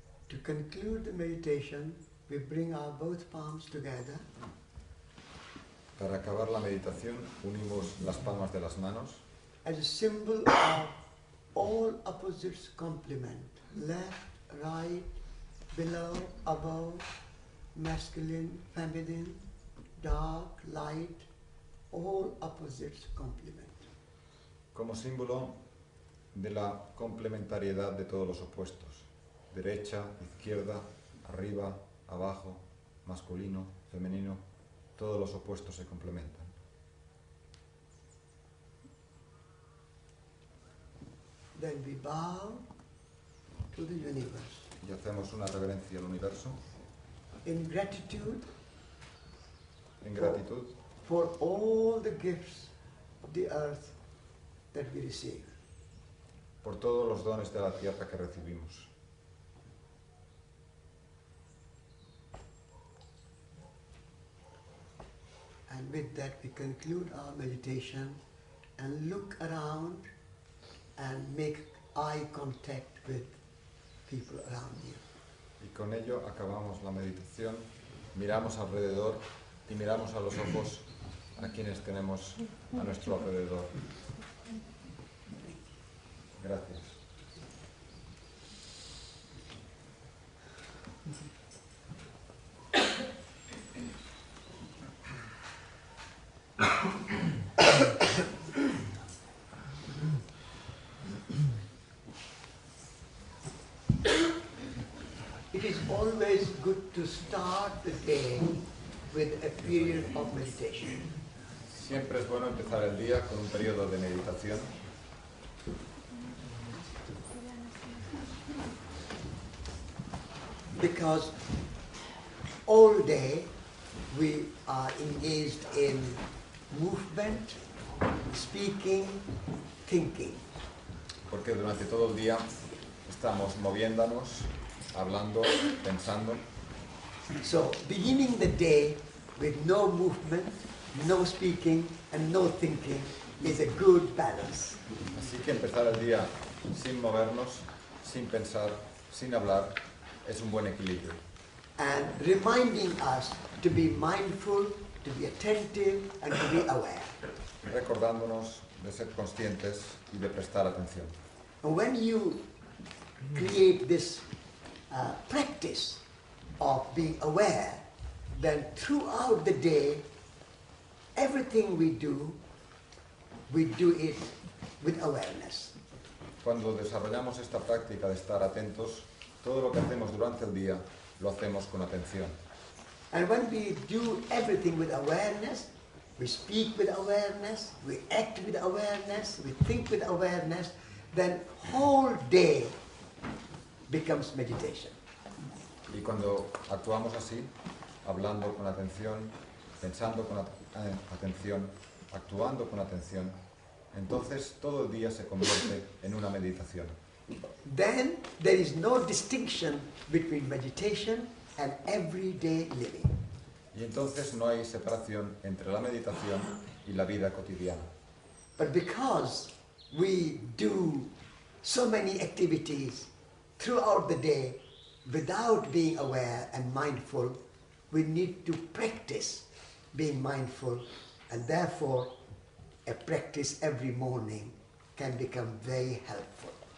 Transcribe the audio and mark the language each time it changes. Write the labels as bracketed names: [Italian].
[English] To conclude the meditation, we bring our both palms together. [Spanish] Para acabar la meditación, unimos las palmas de las manos [English] As a symbol of all opposites complement. Left, right, below, above, masculine, feminine, dark, light, all opposites complement. [Spanish] como símbolo de la complementariedad de todos los opuestos. Derecha, izquierda, arriba, abajo, masculino, femenino, todos los opuestos se complementan. [English] Then we bow to the universe [Spanish] Y hacemos una reverencia al universo [English] in gratitude [Spanish] en gratitud [English] for all the gifts of the earth that we receive. [Spanish] por todos los dones de la tierra que recibimos. [English] And with that we conclude our meditation and look around and make eye contact with people around you. [Spanish] Y con ello acabamos la meditación, miramos alrededor y miramos a los ojos a quienes tenemos a nuestro alrededor. Gracias. [English] It is always good to start the day with a period of meditation. [Spanish] Siempre es bueno empezar el día con un periodo de meditación, [English] Because all day we are engaged in movement, speaking, thinking. [Spanish] porque durante todo el día estamos moviéndonos, hablando, pensando. [English] So beginning the day with no movement, no speaking and no thinking is a good balance. [Spanish] Así que empezar el día sin movernos, sin pensar, sin hablar, es un buen equilibrio. [English] And reminding us to be mindful, to be attentive and to be aware. [Spanish] Recordándonos de ser conscientes y de prestar atención. [English] And when you create this practice of being aware, then throughout the day, everything we do it with awareness. [Spanish] Cuando desarrollamos esta práctica de estar atentos, todo lo que hacemos durante el día lo hacemos con atención. [English] And when we do everything with awareness, we speak with awareness, we act with awareness, we think with awareness, then whole day becomes meditation. [Spanish] Y cuando actuamos así, hablando con atención, pensando con atención, actuando con atención, entonces todo el día se convierte en una meditación. [English] Then there is no distinction between meditation and everyday living. [Spanish] Y entonces no hay separación entre la meditación y la vida cotidiana. [English] But because we do so many activities throughout the day without being aware and mindful, we need to practice being mindful, and therefore a practice every morning can become very helpful.